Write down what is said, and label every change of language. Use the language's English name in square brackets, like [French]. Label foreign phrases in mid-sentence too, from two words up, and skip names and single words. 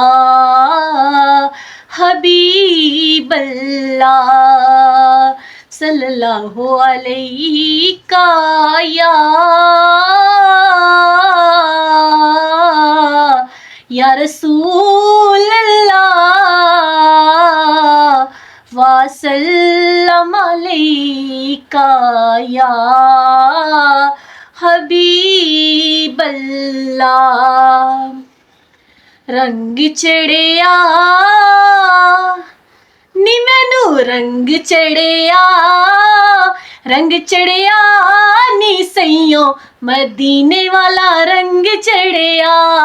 [Arabic] حبيب الله صلى الله عليك يا رسول الله وسلم عليك يا حبيب الله. [Punjabi] رنگ چڑھیا نی مینو رنگ چڑھیا، رنگ چڑھیا نی سیوں مدینے والا رنگ چڑھیا.